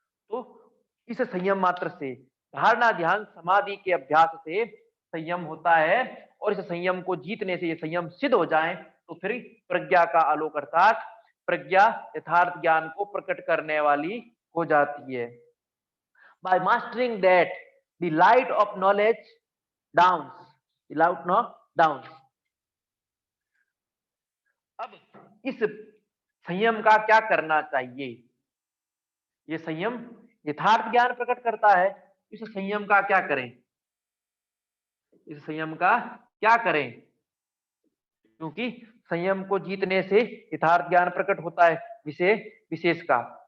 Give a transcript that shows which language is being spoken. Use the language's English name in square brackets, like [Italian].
[Hindi] तो इस संयम मात्र से, धारणा ध्यान समाधि के अभ्यास से संयम होता है, और इस संयम को जीतने से, ये संयम सिद्ध हो जाए तो फिर प्रज्ञा का आलोक, अर्थात प्रज्ञा यथार्थ ज्ञान को प्रकट करने वाली हो जाती है। [English] By mastering that, the light of knowledge dawns, the light of dawns. [Hindi] अब इस संयम का क्या करना चाहिए? ये संयम यथार्थ ज्ञान प्रकट करता है, इस संयम का क्या करें? इस संयम का क्या करें? क्योंकि संयम को जीतने से यथार्थ ज्ञान प्रकट होता है, विशेष का।